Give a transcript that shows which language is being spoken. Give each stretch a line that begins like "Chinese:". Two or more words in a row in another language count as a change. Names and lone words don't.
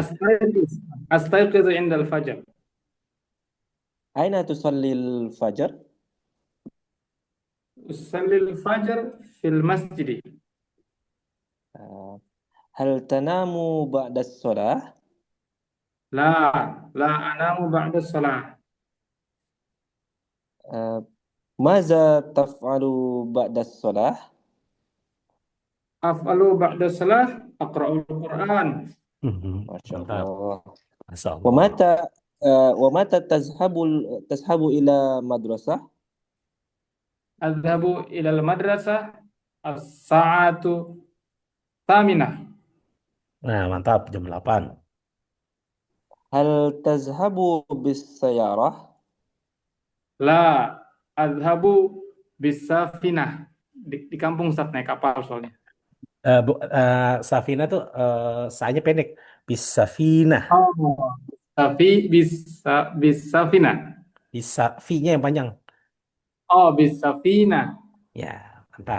Arabic: أستيقظ عند الفجر. أين تصلي الفجر? أصلي الفجر في المسجد. Uh, هل تنام بعد الصلاة? لا، لا أنام بعد الصلاة. Uh, ماذا تفعل بعد الصلاة? أفعل بعد الصلاة أقرأ القرآن. Masya
Indonesian: Mantap.
Arabic: Allah. Masya Wa Allah. متى ومتى تذهب إلى المدرسة? أذهب إلى المدرسة الساعة الثامنة.
Indonesian: Nah, mantap. Jam 8.
Arabic: هل تذهب بالسيارة? لا، أذهب بالسفينة.
Indonesian: Di kampung Ustaz naik kapal soalnya. Safina tuh saya pendek.
Arabic: Bisafina.
Indonesian: Oh. Tapi bisafinah. Bisa V-nya yang panjang. Oh, bisafinah. Ya, mantap.